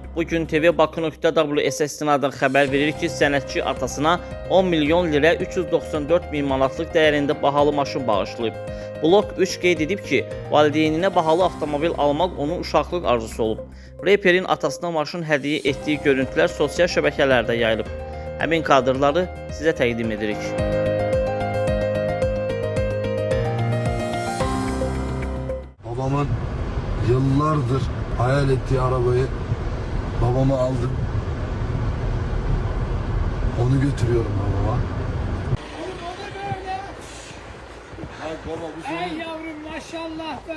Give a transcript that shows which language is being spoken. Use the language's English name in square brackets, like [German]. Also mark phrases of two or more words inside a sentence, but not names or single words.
[Azerbaijani] Bugün TV Bakı.ws istinadən xəbər verir ki, sənətçi atasına 10 milyon lirə 394 min manatlıq dəyərində bahalı maşın bağışlayıb. Blok 3 qeyd edib ki, valideyninə bahalı avtomobil almaq onun uşaqlıq arzusu olub. Reperin atasına maşın hədiyyə etdiyi görüntülər sosial şəbəkələrdə yayılıb. Həmin kadrları sizə təqdim edirik. [Turkish] Babamın yıllardır hayal ettiği arabayı babama aldım. Onu götürüyorum babama. Ey yavrum maşallah be.